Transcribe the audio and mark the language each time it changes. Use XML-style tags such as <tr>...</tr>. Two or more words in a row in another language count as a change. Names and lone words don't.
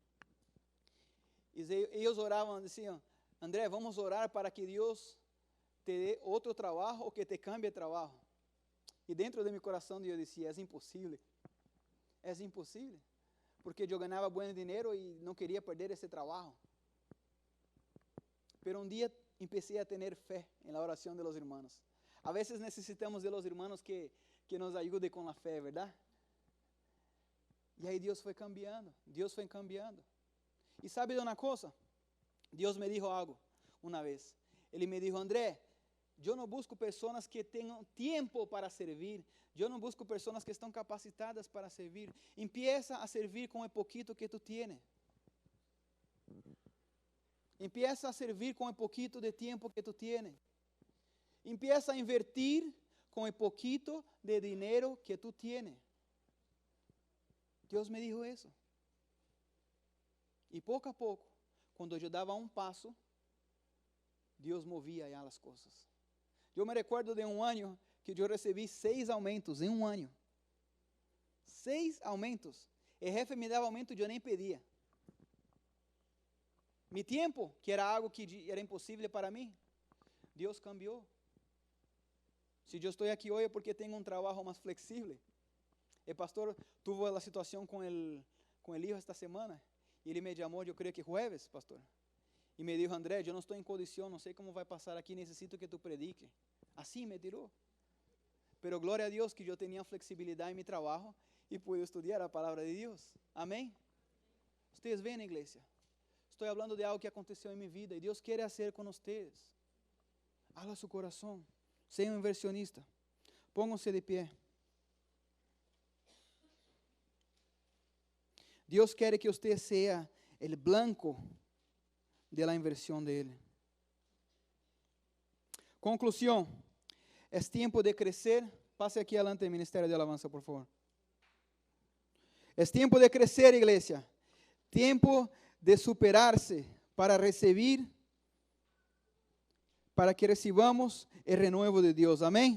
<pt>E eles oravam, diziam, André, vamos orar para que Deus te dê outro trabalho ou que te cambie de trabalho. E dentro de meu coração eu dizia, é impossível. É impossível. Porque eu ganhava bom dinheiro e não queria perder esse trabalho. Pero um dia empecé a ter fé na oração</pt> <es>de los hermanos.</es> <pt>A vezes necessitamos</pt> <es>de los hermanos</es> <pt>que nos ajudem com a fé, ¿verdad? E aí Deus foi cambiando. Deus foi cambiando. E sabe de uma coisa? Deus me dijo algo uma vez. Ele me dijo, André, eu não busco pessoas que tenham tempo para servir. Eu não busco pessoas que estão capacitadas para servir. Empieza a servir com o pouquito que tu tienes. Empieza a servir com o pouquito de tempo que tu tienes. Empieza a invertir com o pouquito de dinheiro que tu tienes. Deus me dijo isso. E pouco a pouco, quando eu dava um passo, Deus movia já as coisas. Eu me recuerdo de um ano que eu recebi 6 aumentos em um ano. 6 aumentos.</pt> <es>El jefe</es> <pt>me dava aumento e eu nem pedia. Mi tempo, que era algo que era impossível para mim, Deus cambiou. Se eu estou aqui hoje é porque tenho um trabalho mais flexível. O pastor tuvo a situação com</pt> <es>el hijo</es> <pt>esta semana, e ele me chamou, eu creio que jueves, pastor, e me dijo: André, eu não estou em condição, não sei como vai passar aqui, necessito que tu predique. Assim me tirou. Pero glória a Deus que eu tinha flexibilidade em meu trabalho e pude estudar a palavra de Deus. Amém? Vocês veem, igreja? Estou falando de algo que aconteceu em minha vida e Deus quer fazer com vocês. Abra seu coração. Seja um inversionista.</pt> <es>Pónganse de pé.</es> <pt>Deus quer que você seja o</pt> <es>blanco de la inversión de Él. Conclusión. Es tiempo de crecer. Pase aquí adelante el Ministerio de Alabanza, por favor. Es tiempo de crecer, iglesia. Tiempo de superarse para recibir, para que recibamos el renuevo de Dios.</es>